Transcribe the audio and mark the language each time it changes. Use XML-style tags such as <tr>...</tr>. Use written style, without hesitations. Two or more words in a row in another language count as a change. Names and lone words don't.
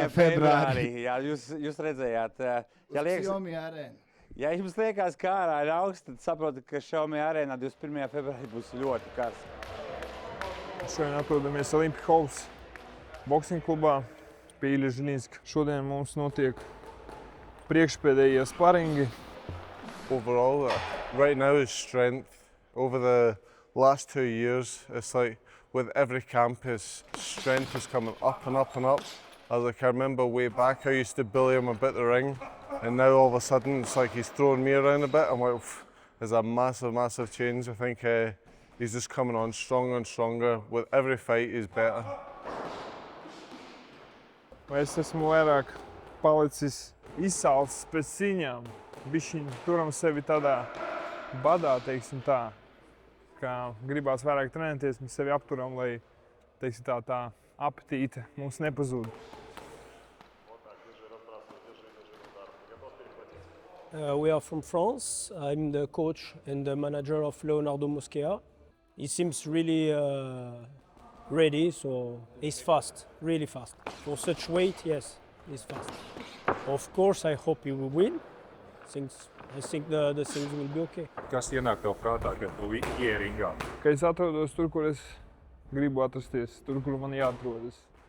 <lv>februārī, jā, jūs redzējāt. Ja jums liekas, ka ārā ir augsts, tad saprotat, ka Xiaomi arēnā 21. februārī būs ļoti karsts. Šodien atrodamies Olympia Halls boxing klubā pie Ilja Žilinska. Šodien mums notiek priekšpēdējie sparingi.</lv> <en>Overall, right now is strength. Over the last 2 years, it's like with every camp, his strength is coming up and up and up. I remember way back, I used to bully him about the ring, and now all of a sudden, it's like he's throwing me around a bit. I'm like, there's a massive, massive change. I think he's just coming on stronger and stronger. With every fight, he's better.</en> <lv>Es esmu vairāk palicis izsalcis pēc cīņām. Bišķiņ turam sevi tādā badā, teiksim tā, ka gribās vairāk trenēties, mēs sevi apturam, lai, teiksim tā apetīte mums nepazūd.</lv> <en>We are from France. I'm the coach and the manager of Leonardo Mosquera. He seems really ready, so he's fast, really fast. For such weight, yes, he's fast. Of course, I hope he will win. I think the things will be okay.</en> <lv>Kas ienāk tev prātā, kad tu ieringā? Ka es atrodos tur, kur es gribu atrasties, tur, kur man jāatrodas.</lv>